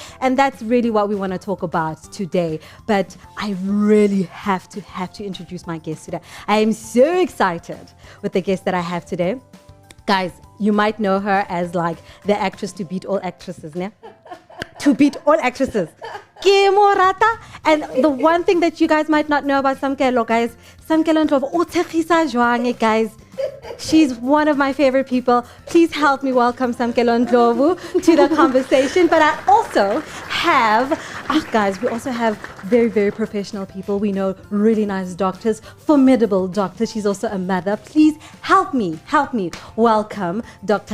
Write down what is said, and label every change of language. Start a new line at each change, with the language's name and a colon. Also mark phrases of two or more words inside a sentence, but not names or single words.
English: And that's really what we want to talk about today. But I really have to introduce my guest today. I am so excited with the guest that I have today. Guys, you might know her as like the actress to beat all actresses, ne? To beat all actresses.
Tswana: Ke mo rata.
English: And the one thing that you guys might not know about Samkelo, guys,
Tswana: Samkelo Ndlovu o thegisa jwang,
English: guys. She's one of my favorite people. Please help me welcome Samkelo and Ndlovu to the conversation. But I also have, guys, we also have very, very professional people. We know really nice doctors, formidable doctors. She's also a mother. Please help me welcome Dr.